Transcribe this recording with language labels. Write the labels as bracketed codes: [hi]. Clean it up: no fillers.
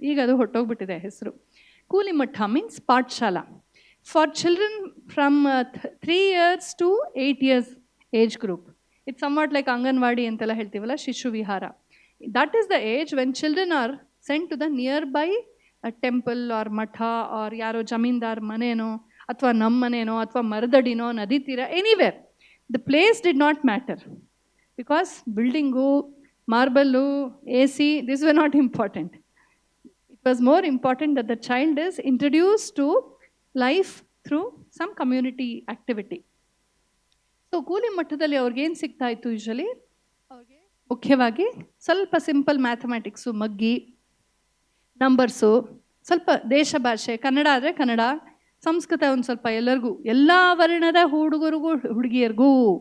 [kn] ಈಗ ಅದು ಹೊಟ್ಟೋಗ್ಬಿಟ್ಟಿದೆ ಹೆಸರು. [en] ಕೂಲಿ ಮಠ ಮೀನ್ಸ್ ಪಾಠಶಾಲಾ for children from 3 years to 8 years age group. It's somewhat like [kn] anganwadi ಅಂತೆಲ್ಲ ಹೇಳ್ತೀವಲ್ಲ, ಶಿಶು ವಿಹಾರ. [en] that is the age when children are sent to the nearby temple or mutt or [kn] ಯಾರೋ ಜಮೀನ್ದಾರ್ ಮನೇನೋ ಅಥವಾ ನಮ್ಮ ಮನೇನೋ ಅಥವಾ ಮರದಡಿನೋ ನದಿ ತೀರ, [en] Anywhere. The place did not matter because buildingu, marble, AC, these were not important. It was more important that the child is introduced to life through some community activity. [kn] So ಕೂಲಿ ಮಟ್ಟದಲ್ಲಿ ಅವ್ರಿಗೇನು ಸಿಗ್ತಾ ಇತ್ತು ಯೂಶಲಿ? ಅವ್ರಿಗೆ ಮುಖ್ಯವಾಗಿ ಸ್ವಲ್ಪ simple mathematics, ಮಗ್ಗಿ, numbers, ಸ್ವಲ್ಪ ದೇಶ ಭಾಷೆ, ಕನ್ನಡ ಆದರೆ ಕನ್ನಡ, ಸಂಸ್ಕೃತ ಒಂದು ಸ್ವಲ್ಪ ಎಲ್ಲರಿಗೂ, ಎಲ್ಲ ವರ್ಣದ ಹುಡುಗರಿಗೂ ಹುಡುಗಿಯರಿಗೂ.